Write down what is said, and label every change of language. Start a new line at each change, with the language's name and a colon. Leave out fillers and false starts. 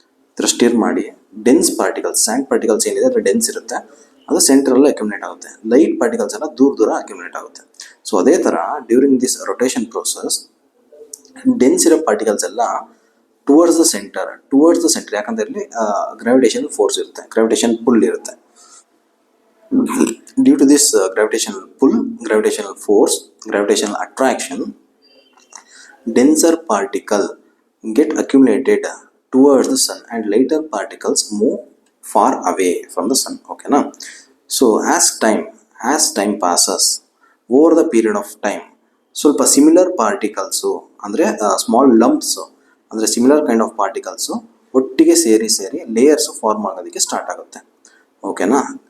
Kannada: ಈ ಥರ ಸ್ಟಿರ್ ಮಾಡಿ ಡೆನ್ಸ್ ಪಾರ್ಟಿಕಲ್ಸ್, ಸ್ಯಾಂಡ್ ಪಾರ್ಟಿಕಲ್ಸ್ ಏನಿದೆ ಅದರ ಡೆನ್ಸ್ ಇರುತ್ತೆ, ಅದು ಸೆಂಟ್ರಲ್ಲಿ ಅಕ್ಯುಮುಲೇಟ್ ಆಗುತ್ತೆ. ಲೈಟ್ ಪಾರ್ಟಿಕಲ್ಸ್ ಎಲ್ಲ ದೂರ ಅಕ್ಯುಮುಲೇಟ್ ಆಗುತ್ತೆ. ಸೊ ಅದೇ ಥರ
English: during this rotation process
Kannada: dense ಇರೋ ಪಾರ್ಟಿಕಲ್ಸ್ ಎಲ್ಲ
English: towards the centre,
Kannada: ಯಾಕಂದ್ರೆ ಇಲ್ಲಿ ಗ್ರಾವಿಟೇಷನ್ ಫೋರ್ಸ್ ಇರುತ್ತೆ, ಗ್ರಾವಿಟೇಷನ್ ಪುಲ್ ಇರುತ್ತೆ.
English: Due to this gravitational pull, gravitational force, gravitational attraction, denser particle get accumulated towards the sun and lighter particles move far away from the sun. Okay na. So as time passes, over the period of time,
Kannada: ಸ್ವಲ್ಪ similar particles ಅಂದರೆ small ಲಂಪ್ಸು ಅಂದರೆ similar kind of particles ಒಟ್ಟಿಗೆ ಸೇರಿ layers form ಆಗೋದಕ್ಕೆ start ಆಗುತ್ತೆ. ಓಕೆನಾ.